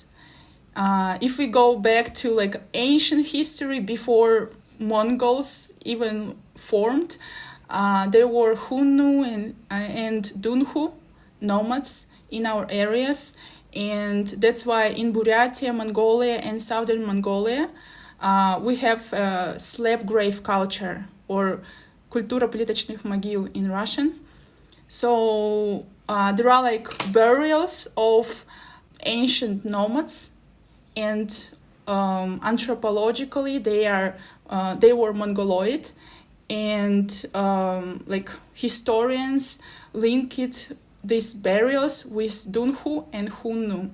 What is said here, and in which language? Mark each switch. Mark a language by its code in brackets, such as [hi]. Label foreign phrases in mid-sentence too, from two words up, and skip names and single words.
[en] If we go back to like ancient history before Mongols even formed, there were Hunnu and Dunhu nomads in our areas, and that's why in Buryatia, Mongolia, and southern Mongolia, we have slab grave culture, or [ru] культура плиточных могил [en] in Russian. So there are like burials of ancient nomads, and anthropologically they were Mongoloid, and like historians link these burials with Dunhu and Hunnu.